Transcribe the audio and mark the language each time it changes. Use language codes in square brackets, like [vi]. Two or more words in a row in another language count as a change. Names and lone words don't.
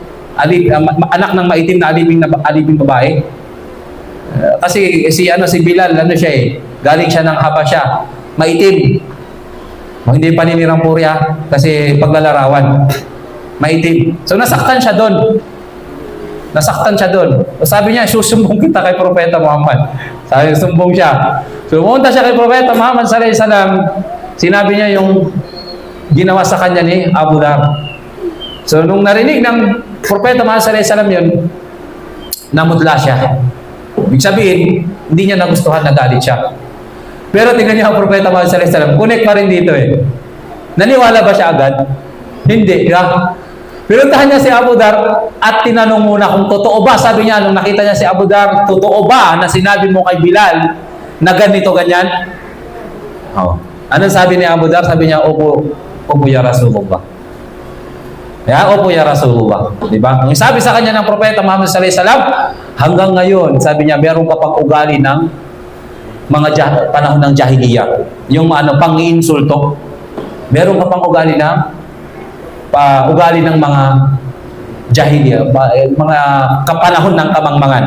[tl] Anak ng maitim na aliping babae? Kasi si Bilal, siya galing siya ng Habasya, maitim. Hindi paninirang puri kasi paglalarawan. Maitim. So nasaktan siya doon. Nasaktan siya doon. So, sabi niya, susumbong kita kay Propeta Muhammad. Sabi, sumbong siya. So pumunta siya kay Propeta Muhammad [ar] صلى الله عليه وسلم. [tl] Sinabi niya yung ginawa sa kanya ni Abu Dhar. So nung narinig ng Propeta Muhammad [ar] صلى الله عليه وسلم [tl] yun, namudla siya. Ibig sabihin, hindi niya nagustuhan, nagalit siya. Pero tingnan niyo ang Propeta Muhammad [ar] صلى الله عليه وسلم, [tl] connect pa rin dito eh. Naniwala ba siya agad? Hindi. Pinuntahan niya si Abu Dhar at tinanong muna kung totoo ba. Sabi niya, nung nakita niya si Abu Dhar, totoo ba na sinabi mo kay Bilal na ganito, ganyan? Oh. Anong sabi ni Abu Dhar? Sabi niya, opo [ar] يا رسول الله. Opo يا رسول الله. [tl] Diba? Ang sabi sa kanya ng Propeta Muhammad [ar] صلى الله عليه وسلم, [tl] hanggang ngayon, sabi niya, meron ka pang ugali ng mga panahon ng jahiliya. Yung pang-iinsulto. Meron ka pang ugali ng mga jahiliya, mga kapanahon ng kamangmangan.